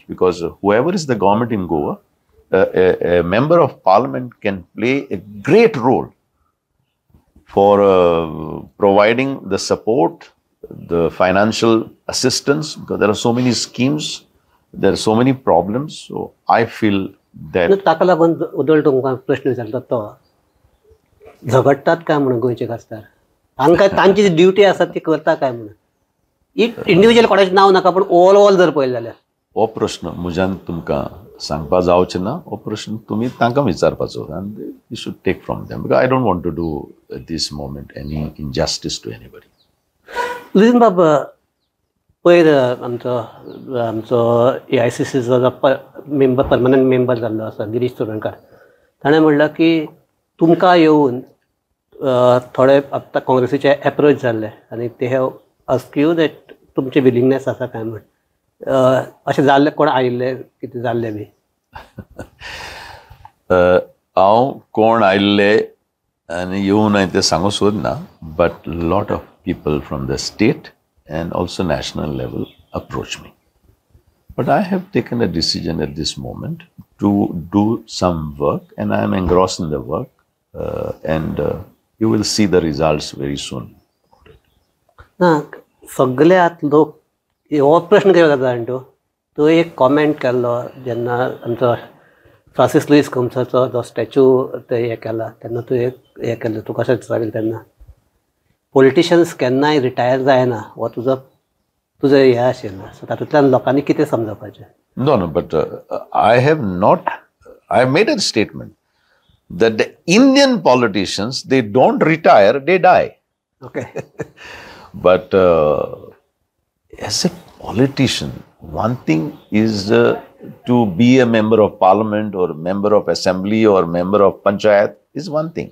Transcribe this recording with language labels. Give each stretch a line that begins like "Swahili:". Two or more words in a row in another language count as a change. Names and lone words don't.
English: Because whoever is the government in Goa, a member of parliament can play a great role for providing the support, the financial assistance, because there are so many schemes, there are so many problems. So I feel that
Konkani: ताका लागून उदळ तुमकां प्रश्न विचारता तो झगडटात काय म्हणून गोंयचे खासदार हांकां तांची जी ड्युटी आसा ती करता काय म्हणून इंडिव्हिज्युअल कोणाचें नांव नाका पूण ओवरऑल जर पळयलें जाल्यार हो प्रश्न म्हज्यान तुमकां सांगपा जावचें ना. हो प्रश्न तुमी तांकां विचारपाचो आनी
English: you should take from them, because I don't want to do this moment any injustice to anybody.
Konkani: लुईझिन बाब, पयर आमचो AICCचो जो मेंबर परमनंट मेंबर जाल्लो आसा गिरीश चोडणकार, ताणें म्हणलां की तुमकां येवन थोडे आतां काँग्रेसीचे एप्रोच जाल्ले आनी ते
English: have ask you that
Konkani: तुमचे विलिंगनेस आसा काय म्हण, अशें जाल्लें कोण आयिल्ले कितें जाल्लें बी? हांव कोण आयिल्ले आनी येवन हांवें तें सांगूंक सोदना,
English: but lot of people from the state and also national level approach me. But I have taken a decision at this moment to do some work, and I am engrossed in the work, and you will see the results very soon.
Konkani: ना सगळ्यात लोक हो प्रश्न कितें जाता जाणा तो एक कॉमेंट केल्लो जेन्ना आमचो फ्रांसीस लुईस कम्साचो जो स्टॅच्यू ते हें केला तेन्ना तुवें हें केल्लें तुका कशें दिसतालें तेन्ना पॉलिटिशियन्स केन्नाय रिटायर जायना हो तुजो हें आशिल्लो. सो तातूंतल्यान लोकांनी कितें समजपाचें?
English: No, but I have made a statement that the Indian politicians, they don't retire, they die. Okay. But as a politician, one thing is to be a member of parliament or a member of assembly or member of panchayat is one thing.